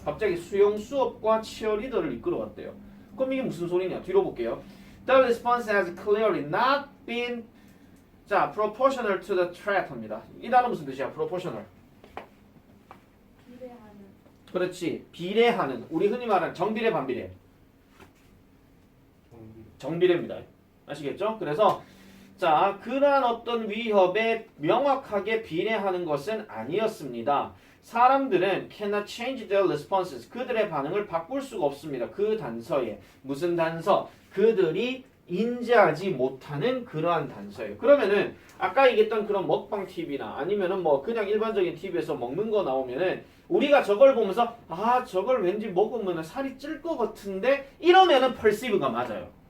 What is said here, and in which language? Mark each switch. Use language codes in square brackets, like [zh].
[ko] 갑자기 수영 수업과 치어리더를 이끌어 왔대요. 그럼 이게 무슨 소리냐? 뒤로 볼게요. [en] The response has clearly not been 자, proportional to the threat [ko] 합니다. 이 단어 무슨 뜻이야? proportional. 비례하는. 그렇지. 비례하는. 우리 흔히 말하는 정비례, 반비례. 정비례입니다. 아시겠죠? 그래서 자, 그러한 어떤 위협에 명확하게 비례하는 것은 아니었습니다. 사람들은 [en] cannot change their responses. [ko] 그들의 반응을 바꿀 수가 없습니다. 그 단서에. 무슨 단서? 그들이 인지하지 못하는 그러한 단서예요. 그러면은 아까 얘기했던 그런 먹방 TV나 아니면은 뭐 그냥 일반적인 TV에서 먹는 거 나오면은 우리가 저걸 보면서 저걸 왠지 먹으면 살이 찔 것 같은데 이러면은 perceive가 맞아요.